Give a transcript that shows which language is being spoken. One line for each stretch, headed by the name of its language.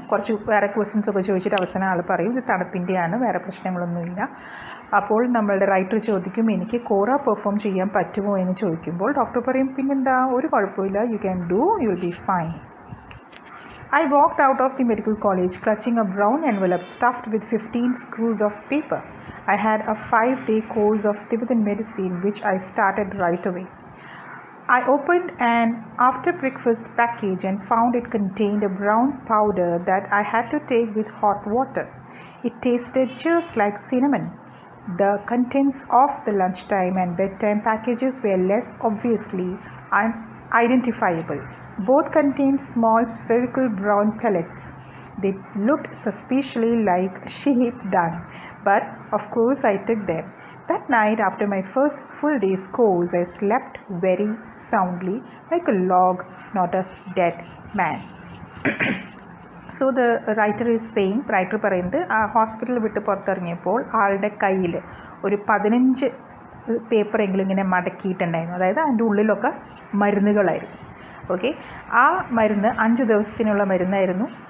Malayalam: കുറച്ച് വേറെ ക്വസ്റ്റ്യൻസൊക്കെ ചോദിച്ചിട്ട് അവസാനം ആൾ പറയും ഇത് തണുപ്പിൻ്റെ ആണ്, വേറെ പ്രശ്നങ്ങളൊന്നുമില്ല. അപ്പോൾ നമ്മളുടെ റൈറ്റർ ചോദിക്കും എനിക്ക് കോറ പെർഫോം ചെയ്യാൻ പറ്റുമോ എന്ന് ചോദിക്കുമ്പോൾ ഡോക്ടർ പറയും പിന്നെന്താ, ഒരു കുഴപ്പമില്ല,
English: You can do, you will be fine. I walked out of the medical college clutching a brown envelope stuffed with 15 screws of paper. I had a 5-day course of Tibetan medicine which I started right away. I opened an after breakfast package and found it contained a brown powder that I had to take with hot water. It tasted just like cinnamon. The contents of the lunchtime and bedtime packages were less obviously identifiable. Both contained small spherical brown pellets. They looked suspiciously like sheep dung, but of course I took them. That night, after my first full day's course, I slept very soundly, like a log, not a dead man. So the writer is saying,
Malayalam: writer പറയുന്നത് ആ hospital വിട്ട് പുറത്തിറങ്ങിയപ്പോൾ ആളുടെ കയ്യിൽ ഒരു 15 പേപ്പറെങ്കിലും ഇങ്ങനെ മടക്കിയിട്ടുണ്ടായിരുന്നു. അതായത് അതിൻ്റെ ഉള്ളിലൊക്കെ മരുന്നുകളായിരുന്നു. ഓക്കെ, ആ മരുന്ന് 5 ദിവസത്തിനുള്ള മരുന്നായിരുന്നു.